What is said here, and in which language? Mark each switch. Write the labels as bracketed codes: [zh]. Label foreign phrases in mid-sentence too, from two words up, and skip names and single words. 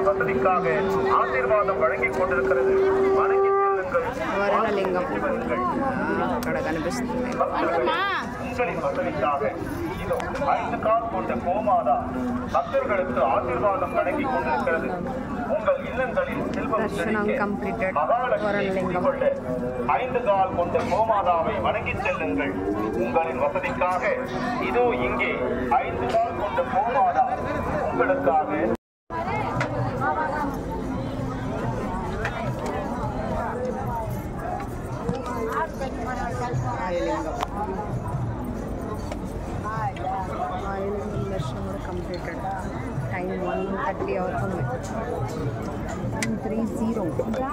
[ta] வசதிக்காக ஆசீர்வாதம் வழங்கிக் கொண்டிருக்கிறது. வணங்கி செல்லுங்கள். [te] వరుణలింగం అక్కడ కనిపిస్తుంది. [ta] உங்களின் வசதிக்காக இதோ 5 கால் கொண்ட கோமாதா பக்தர்களுக்கு ஆசீர்வாதம் வழங்கிக் கொண்டிருக்கிறது. உங்கள் இல்லங்களில் செல்வம் [te] కంప్లీటెడ్. వరుణలింగం [ta] 5 கால் கொண்ட கோமாதாவை வணங்கி செல்லுங்கள். உங்களின் வசதிக்காக இதோ இங்கே 5 கால் கொண்ட கோமாதா உங்களுக்காக [te] దర్శనం కూడా కంప్లీటెడ్. టైం 1:30 అవుతుంది. 1:30.